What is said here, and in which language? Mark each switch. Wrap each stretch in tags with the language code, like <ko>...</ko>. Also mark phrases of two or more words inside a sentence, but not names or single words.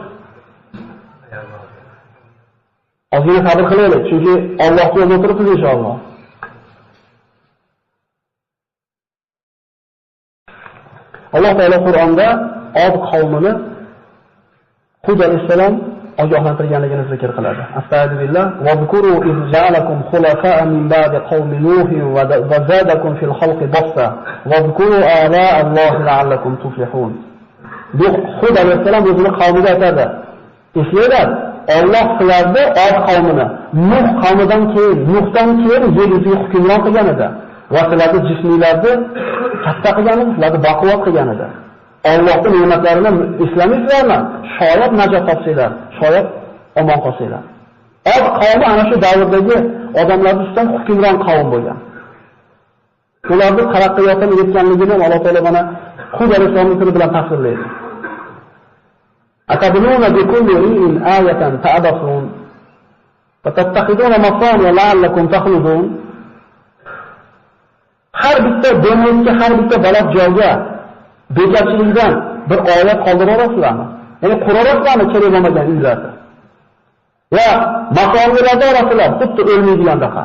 <uz>Ozgina sabr qilaylik, chunki Allohga yo'lda o'tiribmiz inshaalloh. Alloh taolo Qur'onda Od qavmini Hud alayhissalom ogohlantirganligini zikr qiladi.</uz> <ar>أستغفر الله واذكروا إذ جعلكم خلفاء من بعد قوم نوح وزادكم في الخلق بسطة واذكروا آلاء الله لعلكم تفلحون.</ar> <uz>Bu Hud alayhissalom o'zining qavmiga aytadi. Eslanglar, Alloh sizlarni Od qavmini Nuh qavmidan keyin, Nuhdan keyin yer yuziga hukmron qilgan edi. Va sizlarni jisminglarni katta qilgan edi, sizlarni baquvvat qilgan edi. Allohning ne'matlarini eslamaysizlarmi? Shoyat najot topsanglar, shoyat omon qolsanglar. Od qavmi ana shu davrdagi odamlar ustidan hukmron qavm bo'lgan. Ularning taraqqiyotini yetganligini Alloh taolo mana Hud alayhissalomning tili bilan tasvirlaydi.</uz> <ar>أتبنون بكل ريع آية تعبثون وتتخذون مصانع لعلكم تخلدون.</ar> <uz>Har bitta denizga, har bitta baland joyga bekorchilikdan bir oyat qoldirasizlarmi? Ya'ni qurarasizlarmi kerak bo'lmagan uylarni? Va masoniyalarda orasida xuddi o'lmaydigandaqa.</uz>